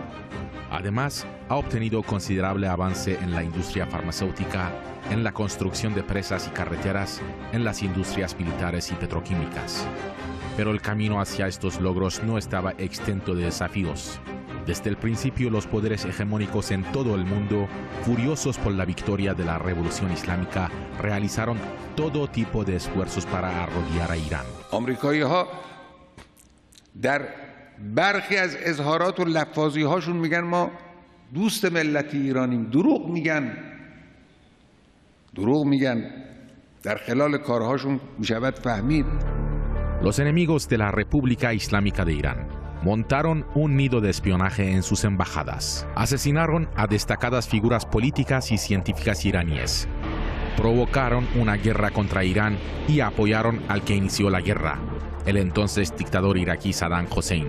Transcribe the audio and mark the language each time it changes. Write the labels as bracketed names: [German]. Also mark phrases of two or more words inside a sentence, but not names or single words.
[Spanish] Además, ha obtenido considerable avance en la industria farmacéutica, en la construcción de presas y carreteras, en las industrias militares y petroquímicas. Pero el camino hacia estos logros no estaba exento de desafíos. Desde el principio, los poderes hegemónicos en todo el mundo, furiosos por la victoria de la Revolución Islámica, realizaron todo tipo de esfuerzos para arrodillar a Irán. [Persian] آمریکایی‌ها در برخی از اظهارات و لفاظی‌هاشون میگن ما دوست ملت ایرانیم. دروغ میگن. در خلال کارهاشون میشود فهمید. [Spanish] Los enemigos de la República Islámica de Irán montaron un nido de espionaje en sus embajadas. Asesinaron a destacadas figuras políticas y científicas iraníes. Provocaron una guerra contra Irán y apoyaron al que inició la guerra, el entonces dictador iraquí Saddam Hussein.